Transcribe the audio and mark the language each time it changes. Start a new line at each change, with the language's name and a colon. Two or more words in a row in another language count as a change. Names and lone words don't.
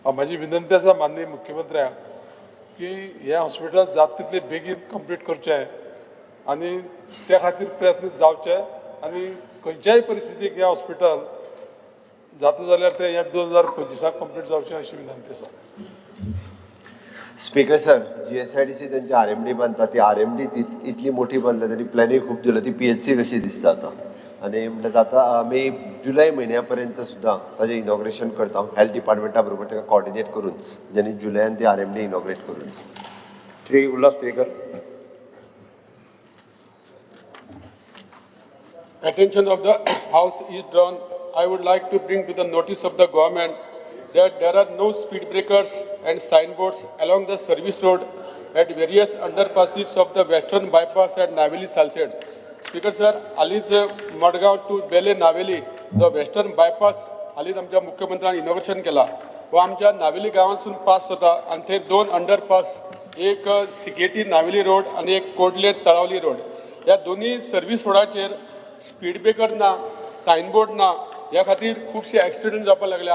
Konkani: माझी विनंती आसा माननीय मुख्यमंत्र्याक की हे हॉस्पिटल जाता तितले बेगीन कंप्लीट करचें आनी त्या खातीर प्रयत्न जावचे आनी खंयच्याय परिस्थितीक हे हॉस्पिटल जाता जाल्यार ते 2025 कंप्लीट जावचें अशी विनंती आसा. स्पीकर सर, GSIDC त्यांची RMD बांधता ती RMD इतली मोठी बांधल्या त्यांनी प्लॅनिंग खूप दिलं ती PHC कशी दिसता आता आणि म्हणल्यार आता आमी जुलय म्हयन्यापर्यंत सुद्दां ताजें इनॉग्रेशन करता हेल्थ डिपार्टमेंटा बरोबर ताका कॉर्डिनेट करून जेणे जुलयान ती RMD इनॉग्रेट करून. श्री उल्हास स्पीकर.
English: Attention of the House is drawn. I would like to bring to the notice of the government that there are no speed breakers and signboards along the service road at various underpasses of the western bypass at Naveli Salsed. Speaker sir,
Konkani: हालींच मडगांव टू बेले नावेली जो
English: western bypass
Konkani: हालींच आमच्या मुख्यमंत्र्यान इनॉग्रेशन केला हो आमच्या नावेली गांवांसून पास जाता आनी थंय 2 अंडरपास एक सिकेटी नावेली रोड आनी एक कोडले तळावली रोड. ह्या दोन्ही सर्वीस रोडाचेर
English: speed breaker
Konkani: ना, सायनबोर्ड ना, ह्या खातीर खुबशे एक्सिडेंट जावपाक लागले.